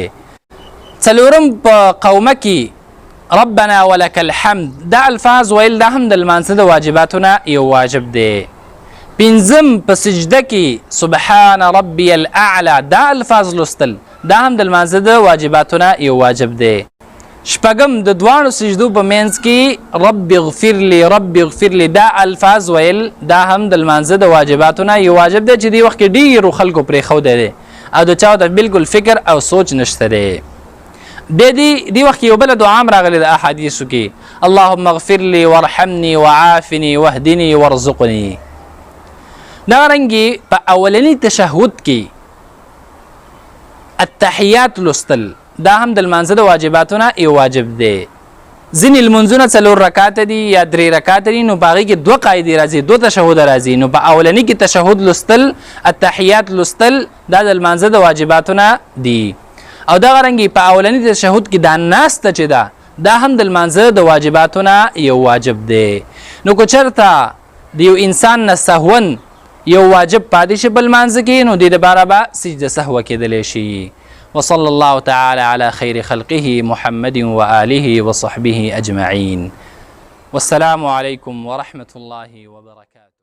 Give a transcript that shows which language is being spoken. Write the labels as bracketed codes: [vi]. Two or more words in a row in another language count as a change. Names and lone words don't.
[ps] څلورم په قومه کې [ar] ربنا ولک الحمد [ps] دا الفاظ ویل دا هم د لمانځه د واجباتو نه یو واجب دی. پنځم په سجده کې [ar] سبحان ربي الاعلى [ps] دا الفاظ لوستل دا هم د لمانځه د واجباتو نه یو واجب دی. شپږم د دواړو سجدو په منځ کې [ar] رب اغفر لي رب اغفر لي [ps] دا الفاظ ویل دا هم د لمانځه د واجباتو نه یو واجب دی چې دې وخت کې ډېرو خلکو پرېښودی دی او د چا ته بالکل فکر او سوچ نشته دی. بیا دې وخت کې یو بله دعا هم راغلې د احادیثو کې [ar] اللهم اغفر لي وارحمني وعافني واهدني وارزقني. [ps] دغه رنګې په اولني تشهد کې التحیات لوستل دا هم د لمانځه د واجباتو نه یو واجب دی. ځینې لمونځونه 4 رکاته دي یا 3 رکاته دي نو په هغې کې 2 قاعدې راځي 2 تشهده راځي نو په اولني کې تشهد لوستل التحیات لوستل دا د لمانځه د واجباتو نه دي. او دغه رنګې په اولني تشهد کې دا ناسته چې ده دا هم د لمانځه د واجباتو نه یو واجب دی. نو که چېرته د یو انسان نه سهون یو واجب پاتې شي په لمانځه کې نو دې دپاره به سجده سهوه کېدلی شي. [ar] وصلى الله تعالى على خير خلقه محمد وآله وصحبه أجمعين. والسلام عليكم ورحمة الله وبركاته.